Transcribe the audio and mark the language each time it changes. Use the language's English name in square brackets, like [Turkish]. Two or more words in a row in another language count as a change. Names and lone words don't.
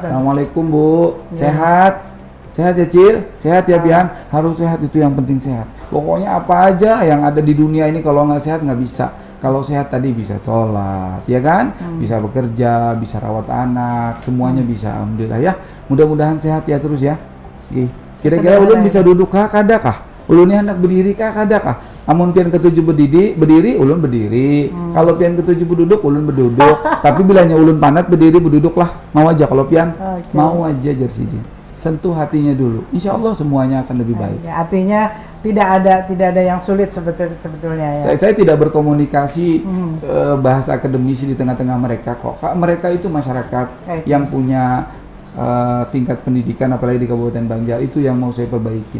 [Indonesian] Assalamualaikum Bu, sehat ya Cil, sehat ya Pian, harus sehat, itu yang penting sehat. Pokoknya apa aja yang ada di dunia ini kalau nggak sehat nggak bisa. Kalau sehat tadi bisa sholat, ya kan? Bisa bekerja, bisa rawat anak, semuanya bisa. Alhamdulillah ya. Mudah-mudahan sehat ya terus ya. [Banjar] Kira-kira ulun bisa duduk kah kadakah? Ulun hendak berdiri kah kadakah? Amun pian ketujuh berdiri ulun berdiri. Kalau pian ketujuh berduduk ulun berduduk. Tapi bilanya ulun panat berdiri berduduklah. Mau aja kalau pian mau aja Jersidi. [Indonesian] Sentuh hatinya dulu. Insya Allah semuanya akan lebih baik. Artinya tidak ada yang sulit sebetulnya ya. Saya tidak berkomunikasi bahasa akademisi di tengah-tengah mereka kok. Mereka itu masyarakat yang punya tingkat pendidikan, apalagi di Kabupaten Banjar, itu yang mau saya perbaikin.